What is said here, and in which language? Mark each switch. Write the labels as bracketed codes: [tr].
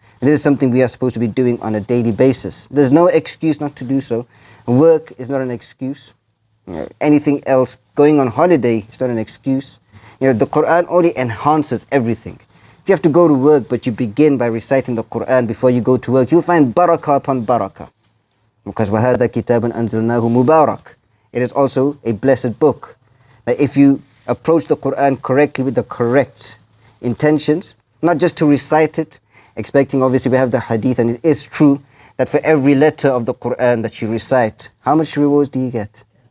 [en] And this is something we are supposed to be doing on a daily basis. There's no excuse not to do so. Work is not an excuse. Anything else, going on holiday is not an excuse. The Quran only enhances everything. If you have to go to work but you begin by reciting the Quran before you go to work, you'll find barakah upon barakah. Because [ar] وَهَذَا كِتَابٌ أَنزَلْنَاهُ مُبَارَكٌ. [en] It is also a blessed book. That if you approach the Quran correctly with the correct intentions, not just to recite it, expecting, obviously we have the hadith, and it is true that for every letter of the Quran that you recite, how much rewards do you get?